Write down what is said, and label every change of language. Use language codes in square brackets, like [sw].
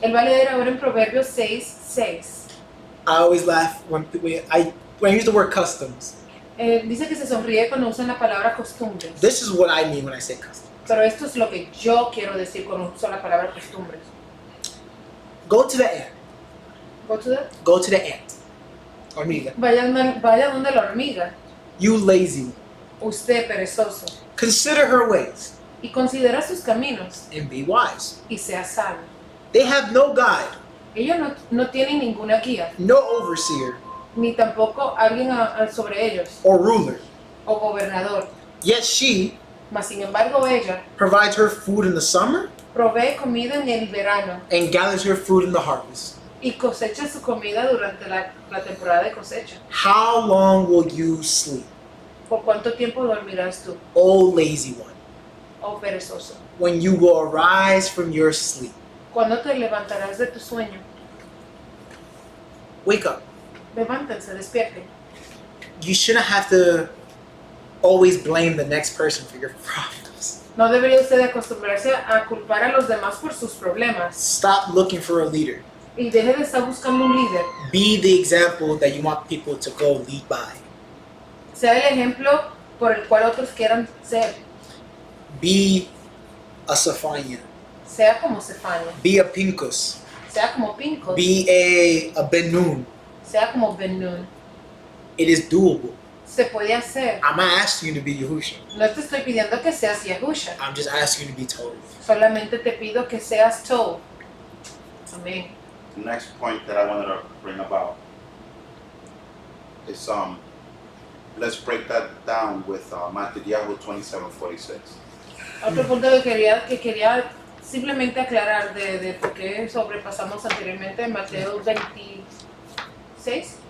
[es] Él va a leer ahora en Proverbios 6:6. [en] I always laugh when I use the word customs. [es] Dice que se sonríe cuando usan la palabra costumbres. [en] This is what I mean when I say customs. [es] Pero esto es lo que yo quiero decir cuando uso la palabra costumbres. [en] Go to the ant. Go to the- Go to the ant. Hormiga. [es] Vaya donde la hormiga, [en] You lazy one. [es] usted perezoso, [en] Consider her ways [es] y considera sus caminos [en] and be wise. [es] y sea sabio. [en] They have no guide, [es] Ellos no tienen ninguna guía, [en] no overseer [es] ni tampoco alguien sobre ellos, [en] or ruler. [es] o gobernador. [en] Yet she [es] Mas sin embargo ella [en] provides her food in the summer [es] provee comida en el verano [en] and gathers her fruit in the harvest. [es] y cosecha su comida durante la temporada de cosecha. [en] How long will you sleep, [es] ¿Por cuánto tiempo dormirás tú, [en] O lazy one, [es] oh perezoso? [en] when you will arise from your sleep? [es] ¿Cuándo te levantarás de tu sueño? [en] Wake up. [es] Levántense, despierten. [en] You shouldn't have to always blame the next person for your problems. [es] No debería usted acostumbrarse a culpar a los demás por sus problemas [en] Stop looking for a leader. [es] y deje de estar buscando un líder. [en] Be the example that you want people to go lead by. [es] Sea el ejemplo por el cual otros quieran ser. [en] Be a Sophania. [es] Sea como Sefania, [en] Be a Pincus. [es] sea como Pincos, [en] Be a Ben-Nun. [es] sea como Ben-Nun. [en] It is doable. [es] Se puede hacer. [en] I'm not asking you to be Yahusha. [es] No te estoy pidiendo que seas Yahusha, [en] I'm just asking you to be Torah. [es] solamente te pido que seas Tov. Amén. [en] The next point that I wanted to bring about is let's break that down with Matthew 27:46. [es] Otro punto que quería simplemente aclarar de por qué sobrepasamos anteriormente en Mateo 26,